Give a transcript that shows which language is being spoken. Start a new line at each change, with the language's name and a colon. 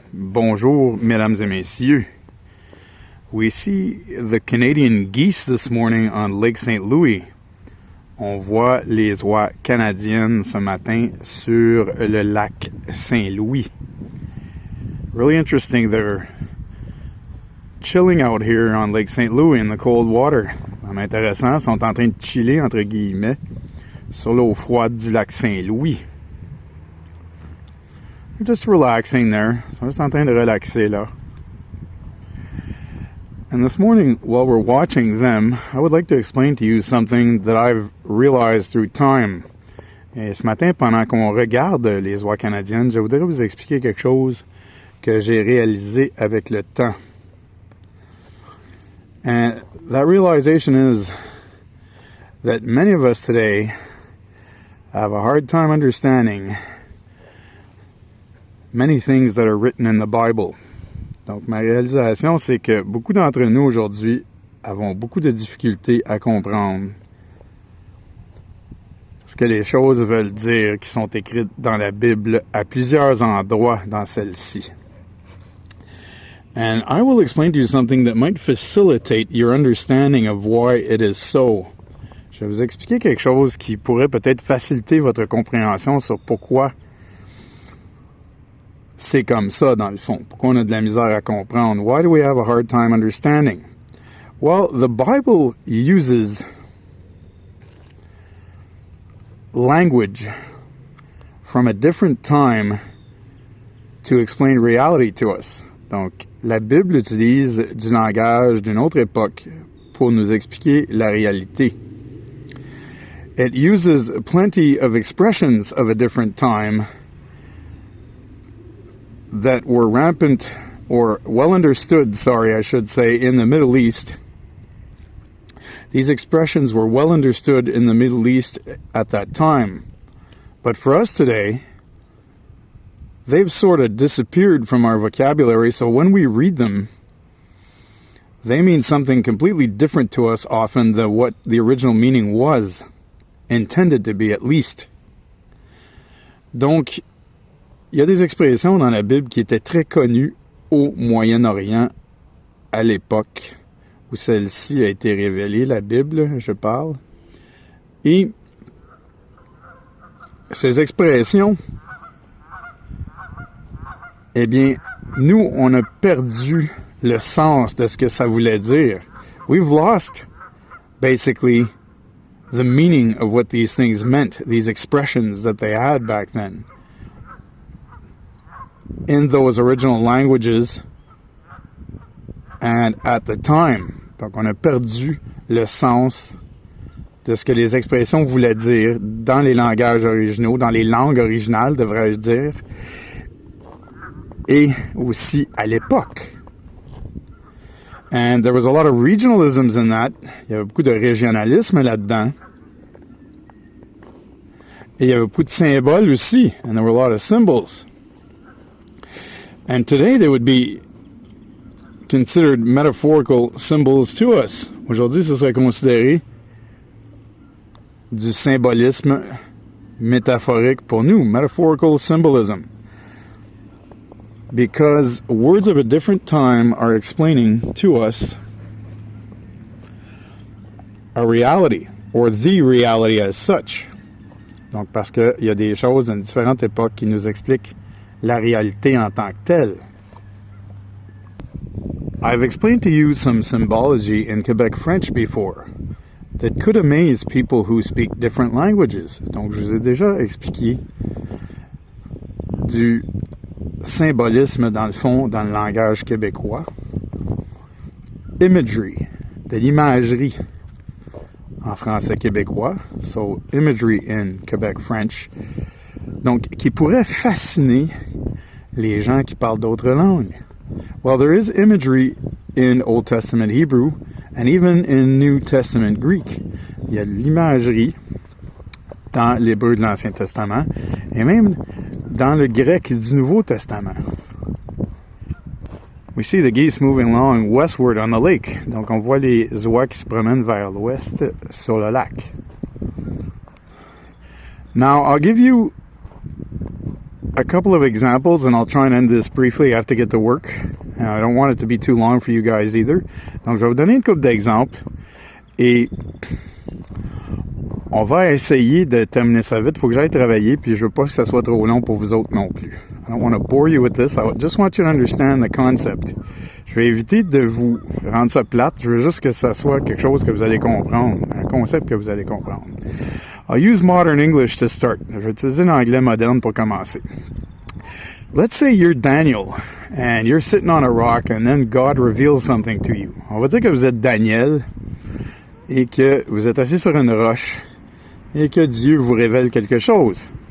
French: Bonjour, mesdames et messieurs.
English: We see the Canadian geese this morning on Lake St. Louis.
French: On voit les oies canadiennes ce matin sur le lac Saint-Louis.
English: Really interesting. They're chilling out here on Lake St. Louis in the cold water.
French: Vraiment intéressant. Ils sont en train de chiller, entre guillemets, sur l'eau froide du lac Saint-Louis.
English: Just relaxing there.
French: So juste en train de relaxer là.
English: And this morning, while we're watching them, I would like to explain to you something that I've realized through time.
French: Et ce matin, pendant qu'on regarde les oies canadiennes, je voudrais vous expliquer quelque chose que j'ai réalisé avec le temps.
English: And that realization is that many of us today have a hard time understanding many things that are written in the Bible.
French: Donc, ma réalisation, c'est que beaucoup d'entre nous aujourd'hui avons beaucoup de difficultés à comprendre ce que les choses veulent dire qui sont écrites dans la Bible à plusieurs endroits dans celle-ci.
English: And I will explain to you something that might facilitate your understanding of why it is so.
French: Je vais vous expliquer quelque chose qui pourrait peut-être faciliter votre compréhension sur pourquoi c'est comme ça, dans le fond. Pourquoi on a de la misère à comprendre?
English: Why do we have a hard time understanding? Well, the Bible uses language from a different time to explain reality to us.
French: Donc, la Bible utilise du langage d'une autre époque pour nous expliquer la réalité.
English: It uses plenty of expressions of a different time that were rampant, or well understood, I should say, in the Middle East. These expressions were well understood in the Middle East at that time. But for us today, they've sort of disappeared from our vocabulary, so when we read them, they mean something completely different to us often than what the original meaning was, intended to be at least.
French: Donc, il y a des expressions dans la Bible qui étaient très connues au Moyen-Orient à l'époque où celle-ci a été révélée, la Bible, je parle. Et ces expressions, eh bien, nous, on a perdu le sens de ce que ça voulait dire.
English: We've lost, basically, the meaning of what these things meant, these expressions that they had back then. In those original languages and at the time.
French: Donc, on a perdu le sens de ce que les expressions voulaient dire dans les langages originaux, dans les langues originales, devrais-je dire, et aussi à l'époque.
English: And there was a lot of regionalisms in that.
French: Il y avait beaucoup de régionalisme là-dedans. Et il y avait beaucoup de symboles aussi.
English: And there were a lot of symbols. And today they would be considered metaphorical symbols to us.
French: Aujourd'hui, ce serait considéré du symbolisme métaphorique pour nous,
English: metaphorical symbolism. Because words of a different time are explaining to us a reality, or the reality as such.
French: Donc, parce qu'il y a des choses dans différentes époques qui nous expliquent la réalité en tant que telle.
English: I've explained to you some symbology in Quebec French before that could amaze people who speak different languages.
French: Donc, je vous ai déjà expliqué du symbolisme, dans le fond, dans le langage québécois. Imagery, de l'imagerie en français québécois.
English: So, imagery in Quebec French.
French: Donc, qui pourrait fasciner les gens qui parlent d'autres langues.
English: Well, there is imagery in Old Testament Hebrew and even in New Testament Greek.
French: Il y a de l'imagerie dans l'hébreu de l'Ancien Testament et même dans le grec du Nouveau Testament.
English: We see the geese moving along westward on the lake.
French: Donc, on voit les oies qui se promènent vers l'ouest sur le lac.
English: Now, I'll give you a couple of examples, and I'll try and end this briefly. I have to get to work. I don't want it to be too long for you guys either.
French: Donc, je vais vous donner une couple d'exemples. Et on va essayer de terminer ça vite. Il faut que j'aille travailler, puis je veux pas que ça soit trop long pour vous autres non plus.
English: I don't want to bore you with this. I just want you to understand the concept.
French: Je vais éviter de vous rendre ça plate. Je veux juste que ça soit quelque chose que vous allez comprendre. Un concept que vous allez comprendre.
English: I'll use modern English to start.
French: Je vais utiliser l'anglais moderne pour commencer.
English: Let's say you're Daniel, and you're sitting on a rock, and then God reveals something to you.
French: On va dire que vous êtes Daniel, et que vous êtes assis sur une roche, et que Dieu vous révèle quelque chose.